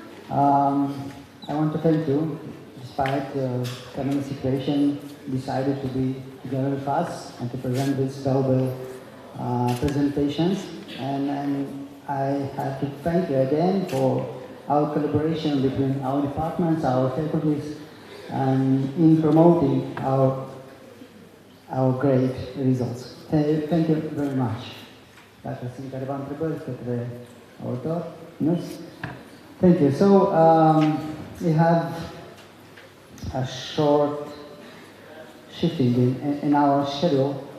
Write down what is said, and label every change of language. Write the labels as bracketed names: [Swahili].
[English] I want to thank you, despite the current situation, decided to be together with us and to present these valuable presentations. And I have to thank you again for our collaboration between our departments, our faculties, and in promoting our great results. Thank you very much. [Romanian] Dacă sunt careva întrebări către autor, nu? [English] Thank you. So we have a short shifting in our schedule.